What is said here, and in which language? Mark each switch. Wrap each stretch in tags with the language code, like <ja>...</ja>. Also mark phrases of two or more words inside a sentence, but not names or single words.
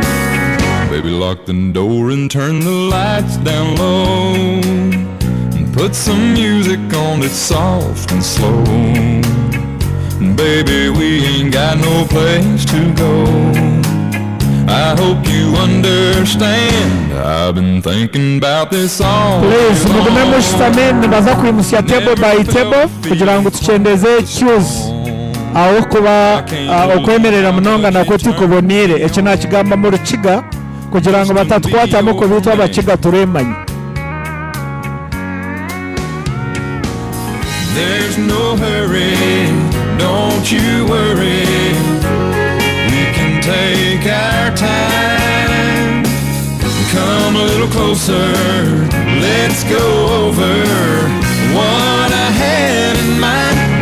<en>Baby, lock the door and turn the lights down low, and put some music on that's soft and slow. Baby, we ain't got no place to go. I hope you understand. I've been thinking about this all Please,</en> <cgg>mugume mushitame nibaza kwimusya</cgg> <en>table by table</en> <cgg>kugira ngo tucendeze queues aho kuba okwemerera munonga nako tukubonire ekyo nakigamba mu Rukiga kugira ngo batatwatamu ko bitwa abakiga turemanye.</cgg> <en>There's no hurry, don't you worry. We can take our time. Come a little closer, let's go over what I had in mind.</en>